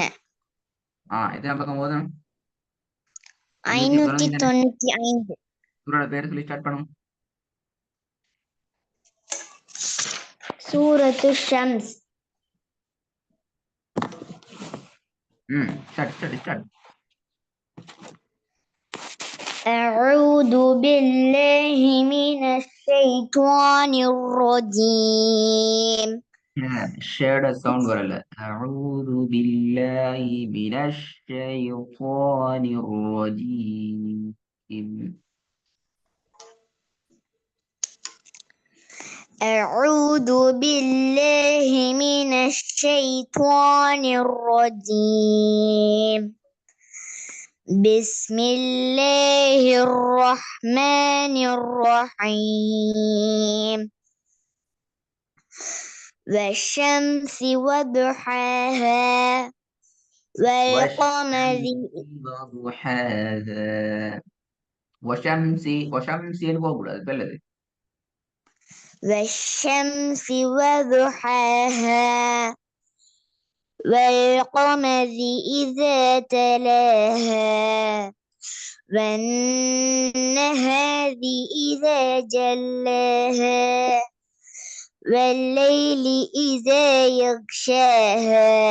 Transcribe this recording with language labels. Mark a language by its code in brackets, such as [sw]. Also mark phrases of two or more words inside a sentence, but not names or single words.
[ta] எத்தனை பக்கம் ஓதணும்? 595. சூரோட பேர் சொல்லி ஸ்டார்ட் பண்ணும். சூரத்து ஷம்ஸ். ஸ்டார்ட். [ar] أعوذ بالله من الشيطان الرجيم. [ta] ஷேட சவுண்ட் வரல. [ar] أعوذ بالله من الشيطان الرجيم. أعوذ بالله من الشيطان الرجيم. بسم الله الرحمن الرحيم. والشمس وضحاها والقمر وضحاها وشمس [ta] போகக்கூடாது பெல்லது. [ar] والشمس وضحاها والقمر إذا تلاها والنهار إذا جلاها والليل إذا يغشاها